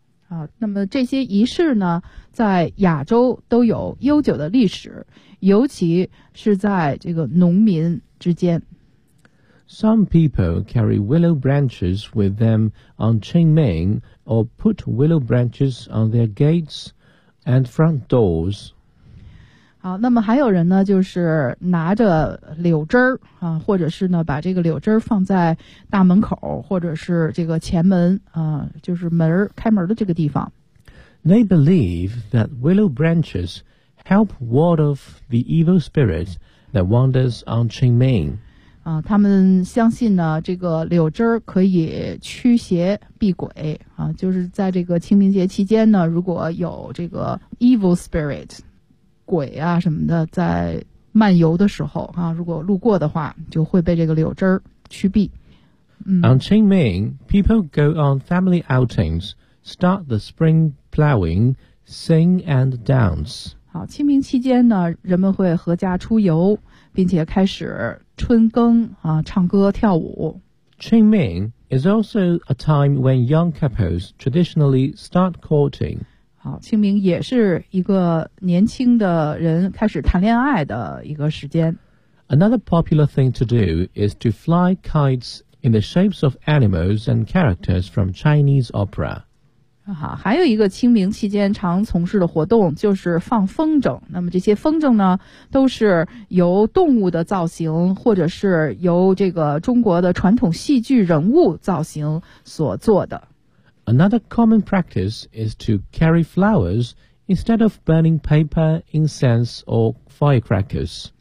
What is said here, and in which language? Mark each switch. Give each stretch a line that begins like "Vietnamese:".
Chinese: 啊，那么这些仪式呢，在亚洲都有悠久的历史。尤其是在这个农民之间。
English: Some people carry willow branches with them on Qingming or put willow branches on their gates and front doors.
Chinese: 好，那么还有人呢，就是拿着柳枝啊，或者是呢，把这个柳枝放在大门口，或者是这个前门啊，就是门开门的这个地方。
English: They believe that willow branches. Help ward off the evil spirit that wanders on Qingming.
Chinese: 啊，他们相信呢，这个柳枝可以驱邪避鬼啊，就是在这个清明节期间呢，如果有这个
English: evil spirit，
Chinese: 鬼啊什么的在漫游的时候啊，如果路过的话，就会被这个柳枝驱避。嗯
English: ，On Qingming, people go on family outings, start the spring plowing, sing and dance.
Chinese: 好，清明期间呢，人们会合家出游，并且开始春耕啊，唱歌跳舞。
English: Qingming is also a time when young couples traditionally start courting.
Chinese: 好，清明也是一个年轻的人开始谈恋爱的一个时间。
English: Another popular thing to do is to fly kites in the shapes of animals and characters from Chinese opera.
Chinese: 好，还有一个清明期间常从事的活动就是放风筝。那么这些风筝呢，都是由动物的造型，或者是由这个中国的传统戏剧人物造型所做的。
English: Another common practice is to carry flowers instead of burning paper, incense, or firecrackers.